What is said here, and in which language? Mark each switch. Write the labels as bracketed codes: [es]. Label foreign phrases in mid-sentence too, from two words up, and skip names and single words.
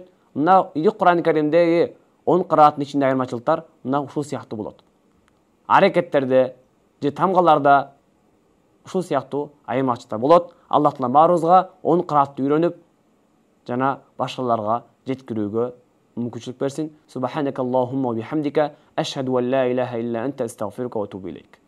[ky] Мына Үйдүк Кур'ан-ы Каримдеги 10 кырааттын ичинде айырмачылыктар мына ушул сыяктуу болот. Аракеттерде же тамгаларда ушул сыяктуу айырмачылыктар болот. Аллах Таала баарыбызга 10 кыраатты үйрөнүп жана башкаларга жеткирүүгө мүмкүнчүлүк берсин. [ar] سبحانك اللهم وبحمدك أشهد أن لا إله إلا أنت أستغفرك وأتوب إليك.